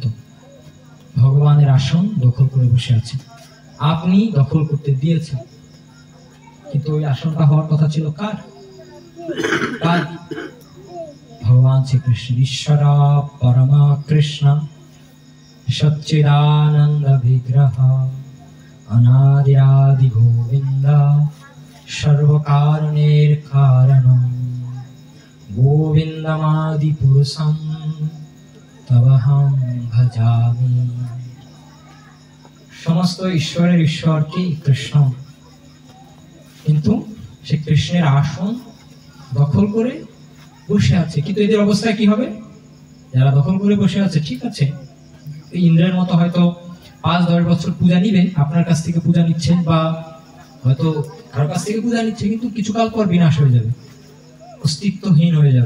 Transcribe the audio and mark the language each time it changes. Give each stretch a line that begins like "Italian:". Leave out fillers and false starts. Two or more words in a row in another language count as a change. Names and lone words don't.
Bangla: ভগবানের আসন দখল করে বসে আছে, আপনি দখল করতে দিয়েছেন, কিন্তু ওই আসনটা হওয়ার কথা ছিল কার? ভগবান শ্রীকৃষ্ণ।
Sanskrit: ঈশ্বর পরমা কৃষ্ণ সচ্চিদানন্দ বিগ্রহ অনাদি গোবিন্দ সর্বকারণের কারণম গোবিন্দমাদি পুরুষম তবহম ভজামি।
Bangla: সমস্ত ঈশ্বরের ঈশ্বর কি? কৃষ্ণ। কিন্তু সে কৃষ্ণের আসন দখল করে বসে আছে। কিন্তু এদের অবস্থা কি হবে? যারা দখল করে বসে আছে, ঠিক আছে, ইন্দ্রের মতো হয়তো 5-10 বছর পূজা নিবে, আপনার কাছ থেকে পূজা নিচ্ছেন, বা হয়তো কারোর কাছ থেকে পূজা নিচ্ছে, কিন্তু কিছুকাল পর বিনাশ হয়ে যাবে, অস্তিত্বহীন হয়ে যাবে।